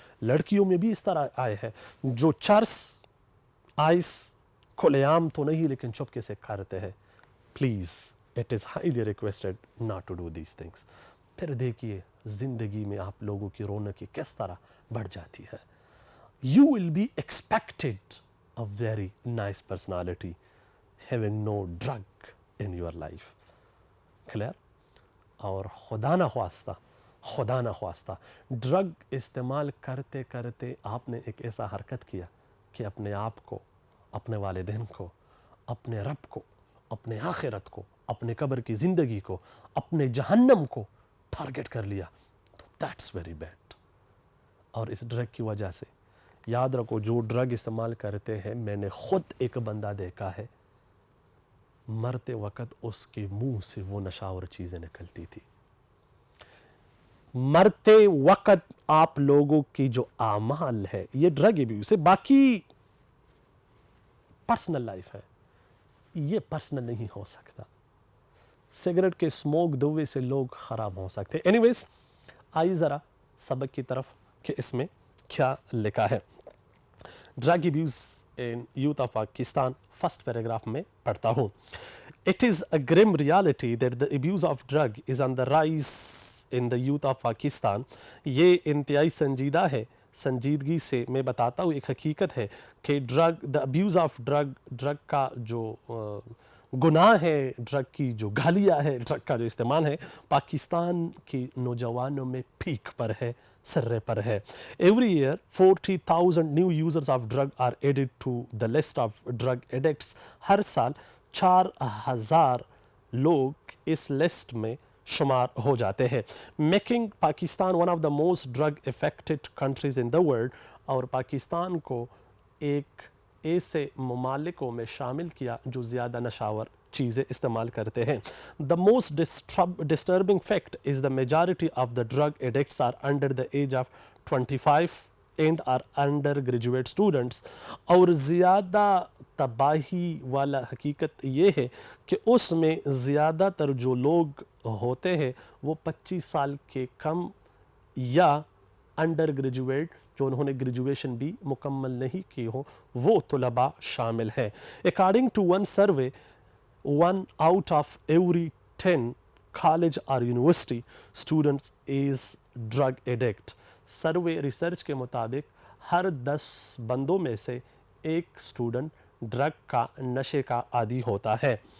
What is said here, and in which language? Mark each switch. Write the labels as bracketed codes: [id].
[ur] لڑکیوں میں بھی اس طرح آئے ہیں جو چرس آئس کھلے عام تو نہیں لیکن چپکے سے کرتے ہیں. [en] Please it is highly requested not to do these things. [ur] پھر دیکھیے زندگی میں آپ لوگوں کی رونقی کس طرح بڑھ جاتی ہے. [en] You will be expected a very nice personality having no drug in your life. Clear? [ur] اور خدا نہ خواستہ ڈرگ استعمال کرتے کرتے آپ نے ایک ایسا حرکت کیا کہ اپنے آپ کو، اپنے والدین کو، اپنے رب کو، اپنے آخرت کو، اپنے قبر کی زندگی کو، اپنے جہنم کو ٹارگٹ کر لیا. [en] تو that's very bad. [ur] اور اس ڈرگ کی وجہ سے یاد رکھو جو ڈرگ استعمال کرتے ہیں، میں نے خود ایک بندہ دیکھا ہے مرتے وقت اس کے منہ سے وہ نشاور چیزیں نکلتی تھی. مرتے وقت آپ لوگوں کی جو اعمال ہے، یہ ڈرگ ابیوز سے باقی پرسنل لائف ہے، یہ پرسنل نہیں ہو سکتا. سگریٹ کے اسموک دھوے سے لوگ خراب ہو سکتے. اینی ویز آئیے ذرا سبق کی طرف کہ اس میں کیا لکھا ہے. [en] drug abuse in youth of Pakistan first paragraph [ur] میں پڑھتا ہوں. [en] It is a grim reality that the abuse of drug is on the rise in the youth of Pakistan. [ur] یہ انتہائی سنجیدہ ہے. سنجیدگی سے میں بتاتا ہوں ایک حقیقت ہے کہ [en] the abuse of drug [ur] کا جو گناہ ہے، ڈرگ کی جو گالیاں ہے، ڈرگ کا جو استعمال ہے، پاکستان کی نوجوانوں میں پیک پر ہے، سرے پر ہے. [en] Every year 40,000 new users of drug are added to the list of drug addicts. [ur] ہر سال 4,000 لوگ اس لسٹ میں شمار ہو جاتے ہیں. [en] Making Pakistan one of the most drug affected countries in the world. [ur] اور پاکستان کو ایک ایسے ممالکوں میں شامل کیا جو زیادہ نشاور چیزیں استعمال کرتے ہیں. [en] The most disturbing fact is the majority of the drug addicts are under the age of 25 and our undergraduate students. [ur] اور زیادہ تباہی والا حقیقت یہ ہے کہ اس میں زیادہ تر جو لوگ ہوتے ہیں وہ 25 سال کے کم یا انڈر گریجویٹ جو انہوں نے گریجویشن بھی مکمل نہیں کی ہو وہ طلباء شامل ہیں. [en] According to one survey, 1 out of every 10 college or university students is drug addict. [ur] Survey research کے مطابق ہر 10 بندوں میں سے ایک اسٹوڈنٹ ڈرگ کا نشے کا عادی ہوتا ہے.